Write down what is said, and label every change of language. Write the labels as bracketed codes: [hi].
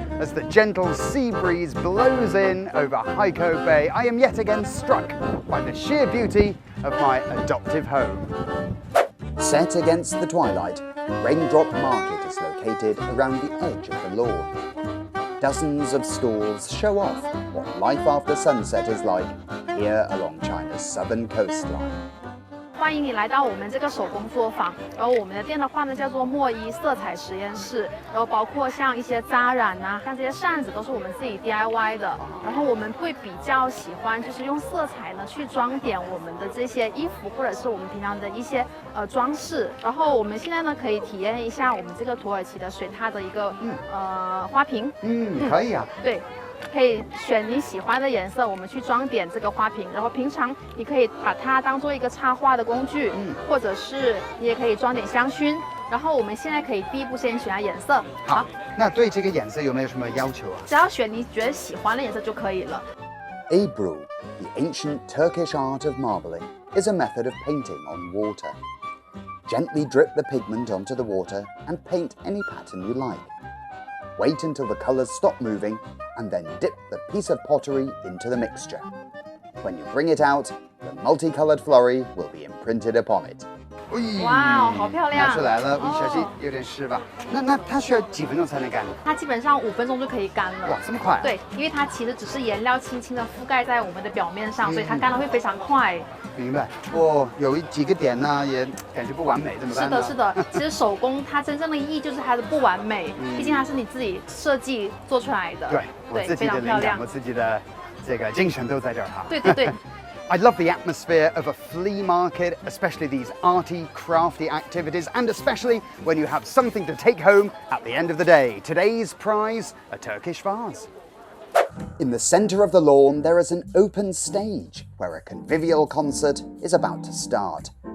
[en] As the gentle sea breeze blows in over Haikou Bay, I am yet again struck by the sheer beauty of my adoptive home. Set against the twilight, Raindrop Market is located around the edge of the lawn. Dozens of stalls show off what life after sunset is like here along China's southern coastline. [zh] 欢迎你来到我们这个手工作坊，然后我们的店的话呢叫做墨衣色彩实验室，然后包括像一些扎染啊，像这些扇子都是我们自己 DIY 的，然后我们会比较喜欢就是用色彩呢去装点我们的这些衣服或者是我们平常的一些装饰，然后我们现在呢可以体验一下我们这个土耳其的水獭的一个花瓶，可以啊，对。可以选你喜欢的颜色，我们去装点这个花瓶。然后平常你可以把它当做一个插花的工具，或者是你也可以装点香薰。然后我们现在可以第一步先选颜色。好，那对这个颜色有没有什么要求啊？只要选你觉得喜欢的颜色就可以了。 [en] Ebru, the ancient Turkish art of marbling, is a method of painting on water. Gently drip the pigment onto the water and paint any pattern you like. Wait until the colours stop moving and then dip the piece of pottery into the mixture. When you bring it out, the multicoloured flurry will be imprinted upon it. [zh] 哇，好漂亮！拿出来了，一小心有点湿吧？那它需要几分钟才能干？它基本上5分钟就可以干了。哇，这么快？对，因为它其实只是颜料轻轻的覆盖在我们的表面上，所以它干的会非常快。明白。有几个点呢，也感觉不完美，怎么办呢？是的。其实手工它真正的意义就是它的不完美，毕竟它是你自己设计做出来的。对，我自己的灵感，我自己的这个精神都在这儿哈。对。 [en] I love the atmosphere of a flea market, especially these arty, crafty activities, and especially when you have something to take home at the end of the day. Today's prize, a Turkish vase. In the centre of the lawn, there is an open stage where a convivial concert is about to start.